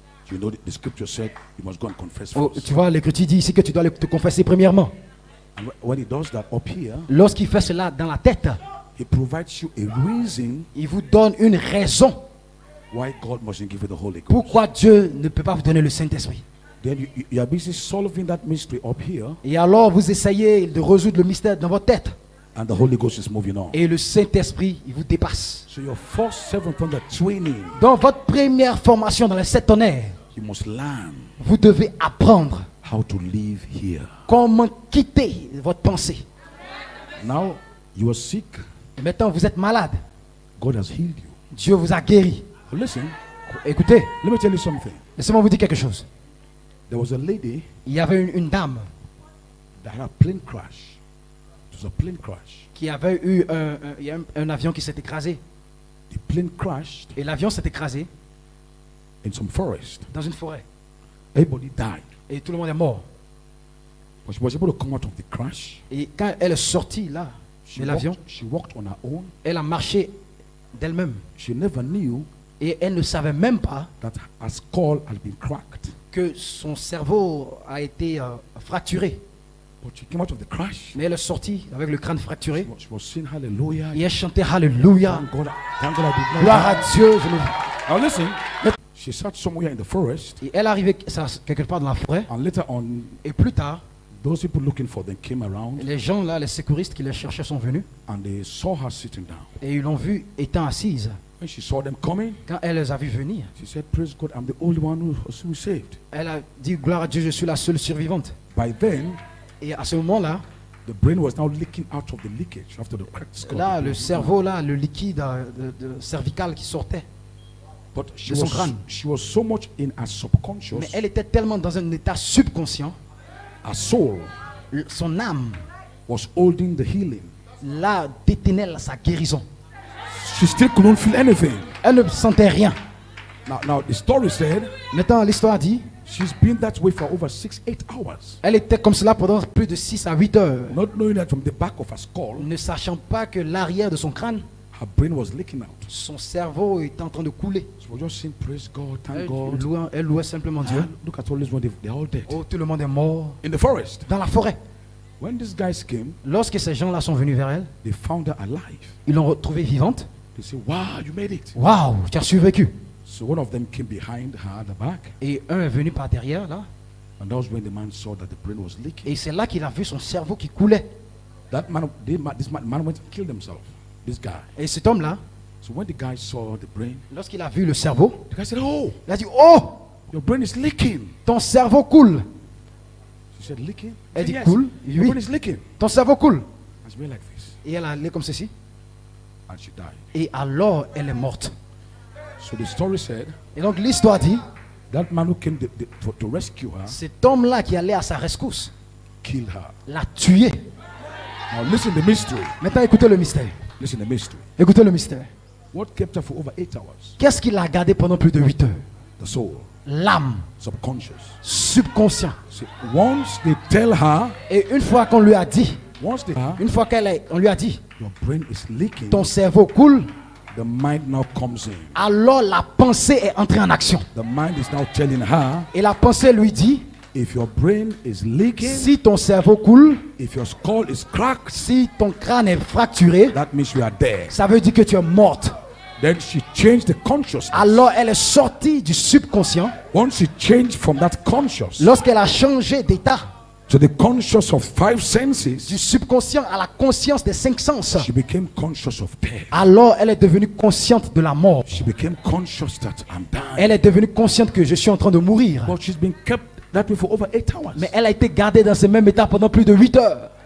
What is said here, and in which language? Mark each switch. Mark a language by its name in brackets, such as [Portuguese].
[English] You know the scripture said you must go and confess Oh, first. [French] tu vois, l'Écriture dit ici que tu dois te confesser premièrement. [English] And when he does that up here, [French] Lorsqu'il fait cela dans la tête, [English] he provides you a reason [French] il vous donne une raison [English] why God mustn't give you the Holy Ghost. [French] pourquoi Dieu ne peut pas vous donner le Saint-Esprit. [English] Then you are busy solving that mystery up here, [French] Et alors, vous essayez de résoudre le mystère dans votre tête. [English] and the Holy Ghost is moving on. [French] Et le Saint-Esprit, il vous dépasse. [English] So your first 7 thunder training, [French] Dans votre première formation dans les 7 tonnerres, [English] you must learn [French] vous devez apprendre [English] how to live here. [French] comment quitter votre pensée. [English] Now you are sick. [French] Et maintenant, vous êtes malade. [English] God has healed you. [French] Dieu vous a guéri. [English] But listen, [French] Écoutez, [English] let me tell you something. [French] laissez-moi vous dire quelque chose. [English] There was a lady [French] Il y avait une dame [English] that had a plane crash. It was a plane crash. [French] qui avait eu il y a un avion qui s'est écrasé. [English] The plane crashed [French] Et l'avion s'est écrasé [English] in some forest. [French] dans une forêt. [English] Everybody died. [French] Et tout le monde est mort. [English] But she was able to come out of the crash. [French] Et quand elle est sortie là de l'avion, [English] She walked on her own. [French] elle a marché d'elle-même. [English] She never knew [French] Et elle ne savait même pas [English] that her skull had been cracked. [French] que son cerveau a été fracturé. [English] But she came out of the crash. [French] Mais elle est sortie avec le crâne fracturé. [English] She was saying hallelujah. [French] Et elle chantait Alléluia. [English] Thank God I did not [French] Gloire [English] die. [French] à Dieu. [English] Now listen. She sat somewhere in the forest. [French] Et elle arrivait quelque part dans la forêt. [English] And later on, [French] Et plus tard, [English] those people looking for them came around. [French] les gens là, les sécuristes qui les cherchaient sont venus. [English] And they saw her sitting down. [French] Et ils l'ont vue étant assise. [English] When she saw them coming, [French] Quand elle les a vus venir, [English] she said, praise God, I'm the only one who was saved. [French] elle a dit gloire à Dieu, je suis la seule survivante. [English] By then, [French] Et à ce moment-là, [English] the brain was now leaking out of the leakage after the cracked skull. [French] là, le cerveau, là, le liquide cervical qui sortait. [English] But she [French] de son [English] was, [French] crâne. [English] she was so much in her subconscious, [French] Mais elle était tellement dans un état subconscient, [English] her soul [French] son âme, [English] was holding the healing. [French] là, détenait sa guérison. [English] She still couldn't feel anything. [French] Elle ne sentait rien. [English] Now the story said [French] Maintenant, l'histoire dit, [English] she's been that way for over 6-8 hours. [French] elle était comme cela pendant plus de 6 à 8 heures, [English] Not knowing that from the back of her skull, [French] ne sachant pas que l'arrière de son crâne, [English] her brain was leaking out. [French] son cerveau était en train de couler. [English] She was just saying, praise God, thank [French] Elle [English] God. [French] louait simplement Dieu. [English] Look at all these ones, they're all dead. [French] Oh, tout le monde est mort. [English] In the forest. [French] Dans la forêt. [English] When these guys came, [French] Lorsque ces gens-là sont venus vers elle, [English] they found her alive. [French] ils l'ont retrouvée vivante. [English] They said, wow, you made it. [French] Waouh, tu as survécu. [English] So one of them came behind her at the back. [French] Et un est venu par derrière, là. [English] And that was when the man saw that the brain was leaking. [French] Et c'est là qu'il a vu son cerveau qui coulait. [English] That man, this man went and killed himself. This guy. [French] Et cet homme-là, [English] So when the guy saw the brain, [French] lorsqu'il a vu le cerveau, [English] the guy said, oh, [French] il a dit, oh, [English] your brain is leaking. [French] ton cerveau coule. [English] She said, leaking? [French] Elle [English] He [French] dit, [English] said, [French] coule. [English] Your [French] Oui, [English] brain is leaking. [French] ton cerveau coule. [English] And she went like this. [French] Et elle a allé comme ceci. [English] And she died. [French] Et alors, elle est morte. [English] So the story said, [French] Et donc, l'histoire dit, [English] that man who came to rescue her [French] cet homme-là qui allait à sa rescousse [English] killed her. [French] l'a tué. [English] Now listen the mystery. [French] Maintenant, écoutez le mystère. [English] Listen the mystery. [French] Écoutez le mystère. [English] What kept her for over 8 hours? [French] Qu'est-ce qui l'a gardé pendant plus de 8 heures? [English] The soul, [French] L'âme, [English] subconscious. [French] subconscient. [English] See, once they tell her, [French] Et une fois qu'on lui a dit, on lui a dit, [English] your brain is leaking, [French] ton cerveau coule, [English] the mind now comes in. [French] alors la pensée est entrée en action. [English] The mind is now telling her, [French] Et la pensée lui dit, [English] if your brain is leaking, [French] si ton cerveau coule, [English] if your skull is cracked, [French] si ton crâne est fracturé, [English] that means you are dead. [French] ça veut dire que tu es morte. [English] Then she changed the consciousness. [French] Alors elle est sortie du subconscient. [English] Once she changed from that conscious [French] Lorsqu'elle a changé d'état, [English] to the conscious of 5 [French] du [English] senses, [French] subconscient à la conscience des 5 sens, [English] she became conscious of death. [French] alors elle est devenue consciente de la mort. [English] She became conscious that I'm dying. [French] Elle est devenue consciente que je suis en train de mourir. [English] But she's been kept that way for over 8 hours. [French] Mais elle a été gardée dans ce même état pendant plus de 8 heures.